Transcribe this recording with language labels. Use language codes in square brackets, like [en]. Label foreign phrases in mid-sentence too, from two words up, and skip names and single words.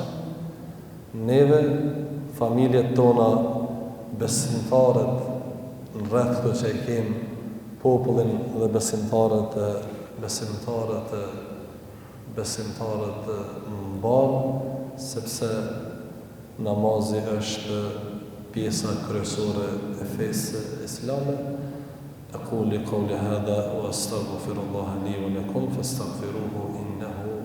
[sq] Neve, familjet tona, besimtarët në rreth këto që i kemë, popullin dhe besimtarët mbarë, sepse namazi është pjesa kryesore e fesë islame. [ar] أقول قولي هذا وأستغفر الله لي ولكم فاستغفروه إنه